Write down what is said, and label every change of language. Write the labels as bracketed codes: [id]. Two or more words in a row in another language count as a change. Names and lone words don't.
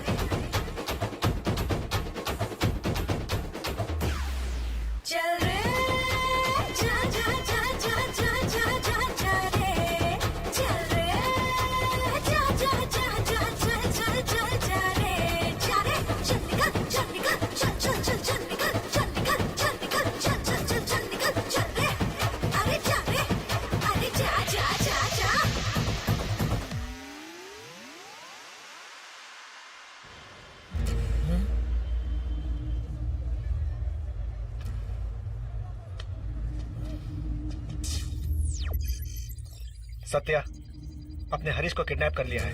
[hi] चल रे, जा जा जा जा जा जा जा जा रे, चल रे, जा जा जा जा जा जा जा जा रे, जा रे, चल निकल, चल निकल, चल चल चल चल निकल, चल निकल, चल निकल, चल चल चल चल निकल, चल रे, अरे जा रे, अरे जा जा जा जा। सत्या, अपने हरीश को किडनैप कर लिया है।